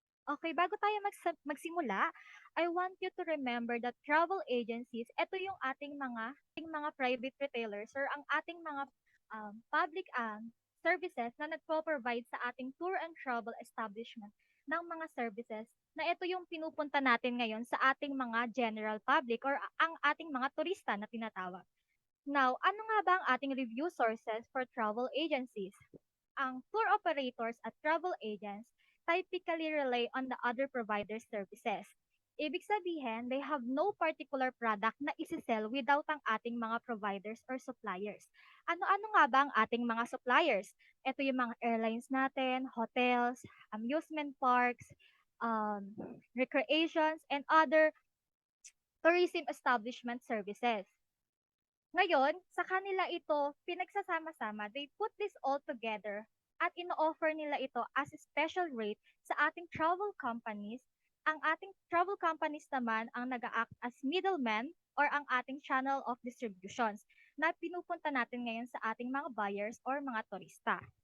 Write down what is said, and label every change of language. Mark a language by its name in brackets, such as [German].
[Filipino] Okay, bago tayo magsimula, [English] I want you to remember that travel agencies, [Filipino] ito yung ating mga private retailers or ang ating mga public services na nagpo-provide sa ating tour and travel establishment ng mga services na ito yung pinupunta natin ngayon sa ating mga general public or ang ating mga turista na tinatawag. Now, ano nga ba ang ating review sources for travel agencies? [English] Ang tour operators at travel agents typically rely on the other providers' services. [Filipino] Ibig sabihin, [English] they have no particular product [Filipino] na isi-sell without ang ating mga providers or suppliers. Ano-ano nga ba ang ating mga suppliers? Ito yung mga [English] airlines natin, hotels, amusement parks, recreations, and other tourism establishment services. [Filipino] Ngayon, sa kanila ito pinagsasama-sama. [English] They put this all together [Filipino] at ino-offer nila ito [English] as a special rate sa ating travel companies. [Filipino] Ang ating travel companies naman ang nag-act as middlemen or ang ating channel of distributions na pinupunta natin ngayon sa ating mga buyers or mga turista.